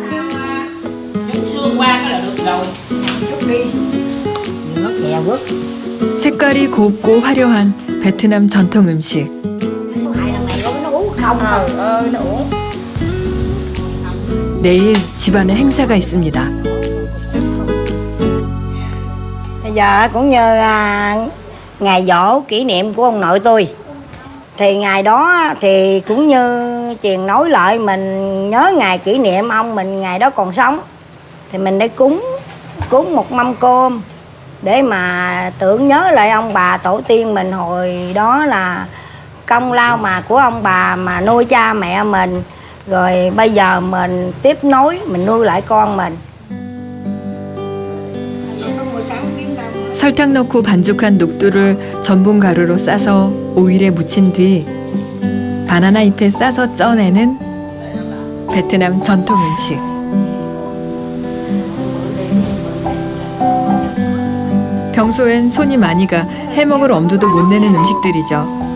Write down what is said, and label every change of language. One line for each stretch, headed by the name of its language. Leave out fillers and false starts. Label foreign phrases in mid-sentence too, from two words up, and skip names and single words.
Korean: 색깔이 곱고 화려한 베트남 전통 음식. 내일 집안에 행사가 있습니다.
Vietnamese: Bây giờ cũng như ngày giỗ kỷ niệm của ông nội tôi. Thì ngày đó thì cũng như truyền nối lại mình nhớ ngày kỷ niệm ông mình ngày đó còn sống. Thì mình để cúng một mâm cơm để mà tưởng nhớ lại ông bà tổ tiên mình hồi đó là công lao mà của ông bà mà nuôi cha mẹ mình. Rồi bây giờ mình tiếp nối, mình nuôi lại con mình.
Korean: 설탕 넣고 반죽한 녹두를 전분 가루로 싸서 오일에 묻힌 뒤 바나나 잎에 싸서 쪄내는 베트남 전통 음식. 평소엔 손이 많이 가 해먹을 엄두도 못 내는 음식들이죠.